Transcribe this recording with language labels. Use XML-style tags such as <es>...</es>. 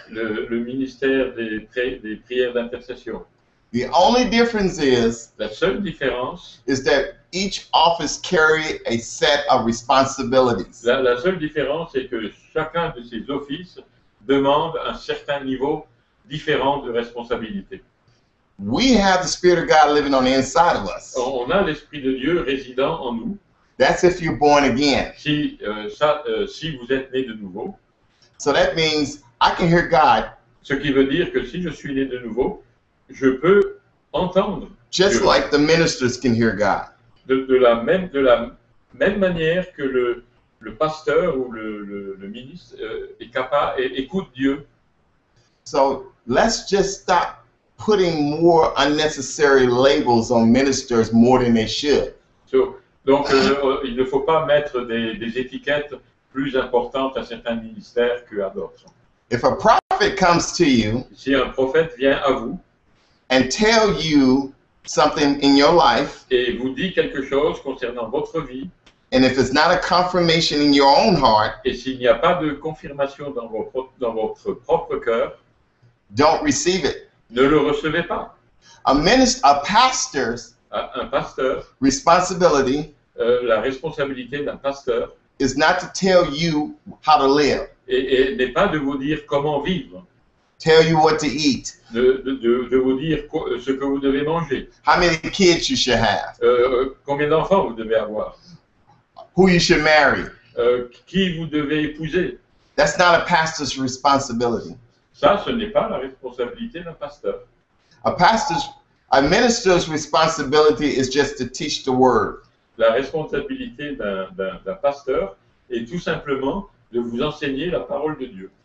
<fr>le ministère des prières d'intercession.</fr> <en>The only difference</en> <fr>La seule différence,</fr> <en>is that each office carry a set of responsibilities.</en> <fr>la seule différence est que chacun de ces offices demande un certain niveau différent de responsabilité.</fr> <en>We have the Spirit of God living on the inside of us.</en> <fr>On a l'Esprit de Dieu résidant en nous.</fr> <en>That's if you're born again.</en> <fr>Si vous êtes né de nouveau,</fr> <en>So that means I can hear God</en> <fr>ce qui veut dire que si je suis né de nouveau, je peux entendre</fr> <en>just</en> <fr>Dieu.</fr> <en>like the ministers can hear God.</en> <fr>De la même manière que le pasteur ou le ministre est capable et écoute Dieu.</fr> <en>So let's just stop putting more unnecessary labels on ministers more than they should.</en> <fr>Donc, il ne faut pas mettre des étiquettes plus importantes à certains ministères qu'à d'autres.</fr> <en>If a prophet comes to you</en> <fr>Si un prophète vient à vous</fr> <en>and tell you something in your life,</en> <fr>et vous dit quelque chose concernant votre vie,</fr> <en>and if it's not a confirmation in your own heart,</en> <fr>et s'il n'y a pas de confirmation dans votre propre cœur,</fr> <en>don't receive it.</en> <fr>ne le recevez pas.</fr> <en>A pastor's</en> <fr>Un pasteur,</fr> <en>responsibility</en> <fr>la responsabilité d'un pasteur</fr> <en>is not to tell you how to live,</en> <fr>et n'est pas de vous dire comment vivre,</fr> <en>tell you what to eat,</en> <fr>de vous dire ce que vous devez manger,</fr> <en>how many kids you should have,</en> <fr>combien d'enfants vous devez avoir,</fr> <en>who you should marry.</en> <fr>qui vous devez épouser.</fr> <en>That's not a pastor's responsibility.</en> <fr>Ça, ce n'est pas la responsabilité d'un pasteur.</fr> <en>A minister's responsibility is just to teach the word.</en> <fr>La responsabilité d'un pasteur est tout simplement de vous enseigner la parole de Dieu</fr>